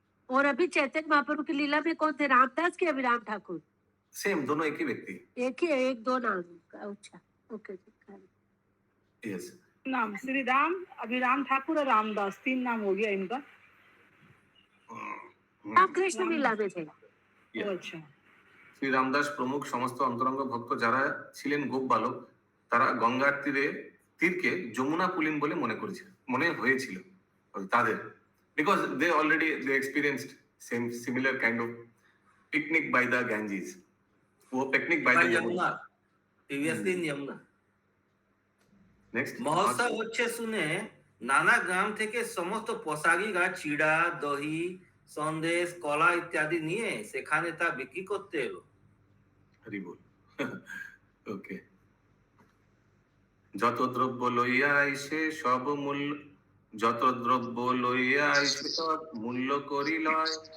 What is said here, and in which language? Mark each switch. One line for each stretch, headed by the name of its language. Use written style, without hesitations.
Hindi: और अभी चैतन्य महाप्रभु की लीला में कौन थे, रामदास के अभिराम ठाकुर? सेम, दोनों एक ही व्यक्ति. एक ही है, एक दो नाम. अच्छा, ओके. यस. नाम श्री राम, अभिराम ठाकुर और रामदास, 3 नाम हो गया इनका. आप कृष्ण लीला में थे. अच्छा.
Bangla: শ্রী রামদাস প্রমুখ সমস্ত অন্তরঙ্গ ভক্ত যারা ছিলেন গোপ বালক, তারা গঙ্গার তীরকে যমুনা পুলিন বলে মনে হয়েছিল তাদের,
English: Because they already they experienced similar kind of picnic by the Ganges. वो picnic by the Yamuna, previously in Yamuna. Next
Bangla: মহোৎসব হচ্ছে শুনে নানা গ্রাম থেকে সমস্ত পোশাকিরা চিড়া, দহি, সন্দেশ, কলা ইত্যাদি নিয়ে সেখানে তা বিক্রি করতে এলো. হরি বল. ওকে. যত দ্রব্য লইয়া আইসে সব মূল্য, যত দ্রব্য লইয়া আইসে সব মূল্য করি লয়.